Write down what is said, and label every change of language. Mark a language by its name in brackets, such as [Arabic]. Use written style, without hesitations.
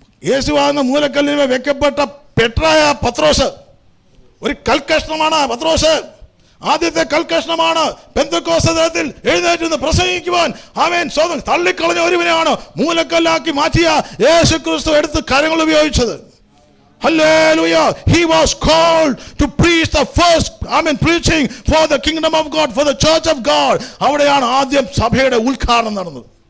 [Malayalam] യേശുവാകുന്ന മൂലക്കല്ലിൽ വെക്കപ്പെട്ട പെട്രായ പത്രോസ് ഒരു കൽക്കഷ്ണമാണ്. പത്രോസ് ആദ്യത്തെ കൽക്കഷ്ണമാണ്. പെന്തക്കോസ്ത് ദിനത്തിൽ എഴുന്നേറ്റ് പ്രസംഗിക്കുവാൻ ആമേൻ സ്വന്തം തള്ളിക്കളഞ്ഞ ഒരുവനെയാണ് മൂലക്കല്ലാക്കി മാറ്റിയ യേശു ക്രിസ്തു എടുത്ത് കരങ്ങൾ ഉപയോഗിച്ചത്. Hallelujah. [English] He was called to preach the first, preaching for the kingdom of God, for the church of God. [Malayalam] അവിടെയാണ് ആദ്യം സഭയുടെ ഉദ്ഘാടനം നടന്നത്.